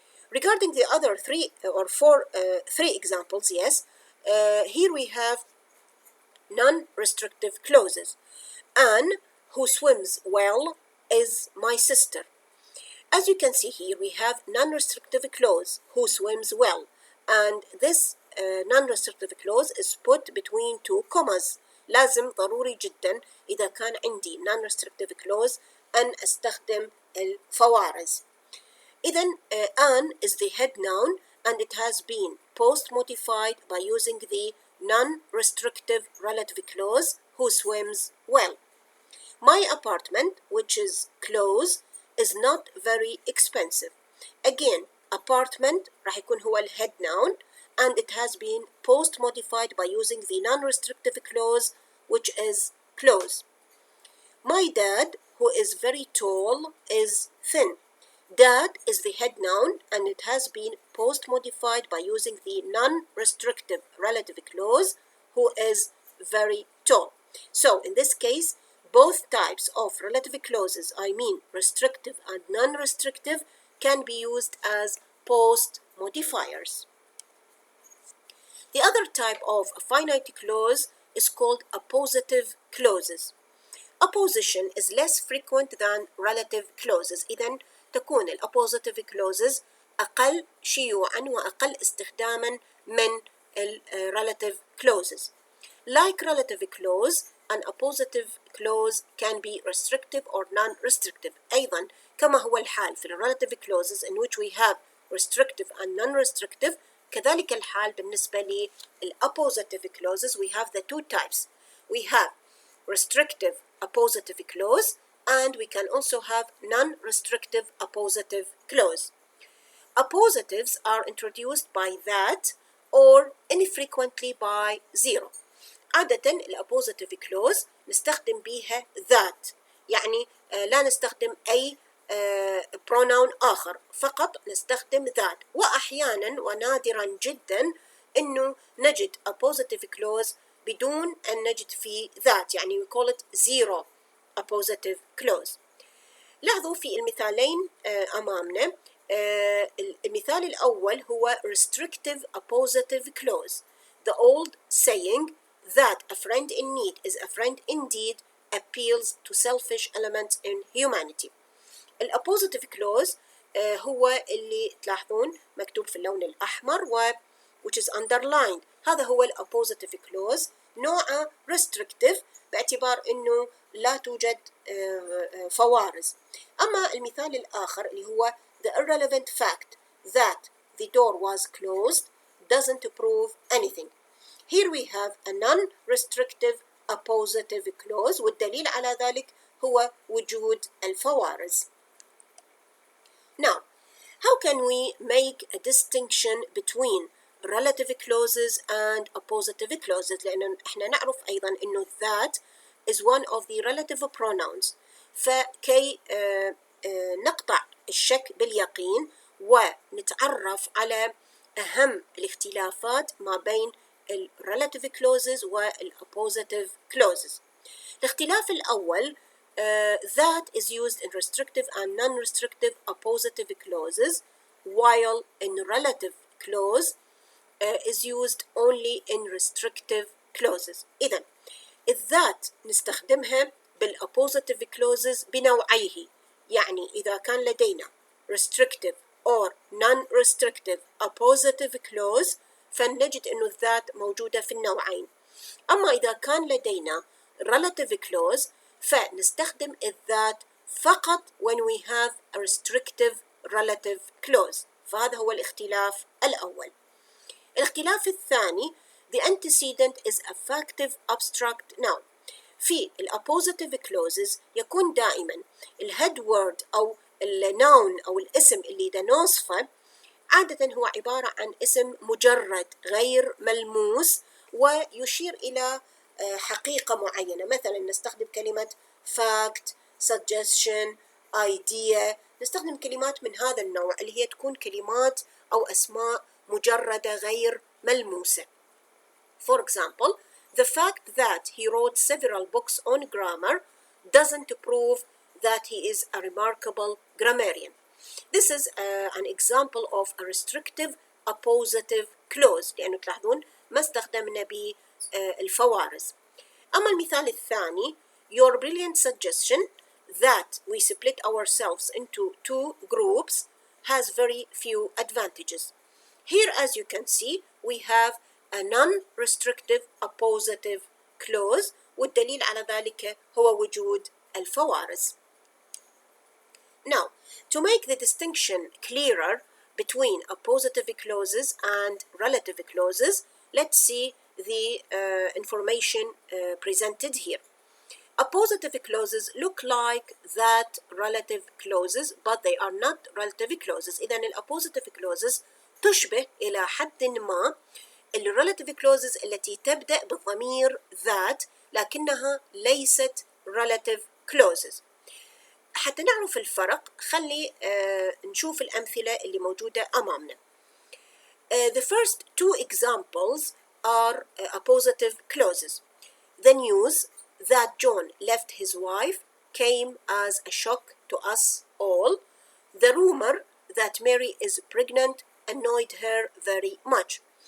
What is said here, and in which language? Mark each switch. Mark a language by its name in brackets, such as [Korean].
[English] Regarding the other three examples, yes, here we have non-restrictive clauses. Anne, who swims well, is my sister. As you can see here, we have non-restrictive clause, who swims well, and this non-restrictive clause is put between two commas. [Arabic] لازم ضروري جدا إذا كان عندي non-restrictive clause أن أستخدم الفوارز. إذا [English] Anne is the head noun, and it has been post-modified by using the non-restrictive relative clause, who swims well. My apartment, which is close, is not very expensive. Again, apartment [Arabic] راح يكون هو [English] الhead noun, and it has been post-modified by using the non-restrictive clause, which is close. My dad, who is very tall, is thin. Dad is the head noun, and it has been post-modified by using the non-restrictive relative clause, who is very tall. So in this case, both types of relative clauses, I mean restrictive and non-restrictive, can be used as post-modifiers. The other type of finite clause is called appositive clauses. Apposition is less frequent than relative clauses. [Arabic] إذن تكون الappositive clauses أقل شيوعاً وأقل استخداماً من relative clauses. [English] Like relative clause, an appositive clause can be restrictive or non-restrictive. [Arabic] أيضاً كما هو الحال في [English] relative clauses in which we have restrictive and non-restrictive، [Arabic] كذلك الحال بالنسبة للappositive clauses. [English] We have the two types. We have restrictive appositive clause, and we can also have non-restrictive appositive clause. Appositives are introduced by that or infrequently by zero. [Arabic] عادة الappositive clause نستخدم بيها that، يعني لا نستخدم أي pronoun آخر، فقط نستخدم that. وأحيانا ونادرا جدا إنه نجد appositive clause بدون أن نجد فيه that، يعني [English] we call it zero appositive clause. [Arabic] لاحظوا في المثالين أمامنا، المثال الأول هو restrictive appositive clause. [English] The old saying that a friend in need is a friend indeed appeals to selfish elements in humanity. [Arabic] الappositive clause هو اللي تلاحظون مكتوب في اللون الأحمر [English] which is underlined. [Arabic] هذا هو الappositive clause، نوعه restrictive باعتبار أنه لا توجد فوارز. أما المثال الآخر اللي هو [English] the irrelevant fact that the door was closed doesn't prove anything. Here we have a non-restrictive appositive clause، [Arabic] والدليل على ذلك هو وجود الفوارز. [English] Now, how can we make a distinction between relative clauses and appositive clauses؟ [Arabic] لأن احنا نعرف أيضا إنه [English] that is one of the relative pronouns. [Arabic] فكي نقطع الشك باليقين ونتعرف على أهم الاختلافات ما بين relative clauses والappositive clauses. الاختلاف الأول [English] that is used in restrictive and non-restrictive appositive clauses, while in relative clause is used only in restrictive clauses. [Arabic] إذن that نستخدمها بالappositive clauses بنوعيه، يعني إذا كان لدينا [English] restrictive or non-restrictive appositive clause [Arabic] فنجد إنه الذات موجودة في النوعين. أما إذا كان لدينا relative clause فنستخدم الذات فقط [English] when we have a restrictive relative clause. [Arabic] فهذا هو الاختلاف الأول. الاختلاف الثاني، [English] the antecedent is a factive abstract noun. [Arabic] في الappositive clauses يكون دائما الhead word أو الnoun أو الاسم اللي دا نوصفه عادة هو عبارة عن اسم مجرد غير ملموس، ويشير إلى حقيقة معينة. مثلا نستخدم كلمة fact, suggestion, idea. نستخدم كلمات من هذا النوع اللي هي تكون كلمات أو أسماء مجردة غير ملموسة. [English] For example, the fact that he wrote several books on grammar doesn't prove that he is a remarkable grammarian. This is an example of a restrictive appositive clause [Arabic] لأنه تلاحظون ما استخدمنا بالفوارز. أما المثال الثاني, [English] your brilliant suggestion that we split ourselves into two groups has very few advantages. Here, as you can see, we have a non-restrictive appositive clause [Arabic] والدليل على ذلك هو وجود الفوارز. [English] Now, to make the distinction clearer between appositive clauses and relative clauses, let's see the information presented here. Appositive clauses look like that relative clauses, but they are not relative clauses. [Arabic] إذن الappositive clauses تشبه إلى حد ما relative clauses التي تبدأ بالضمير that لكنها ليست relative clauses. حتى نعرف الفرق خلي نشوف الأمثلة اللي موجودة أمامنا. [English] The first two examples are appositive clauses. The news that John left his wife came as a shock to us all. The rumor that Mary is pregnant annoyed her very much.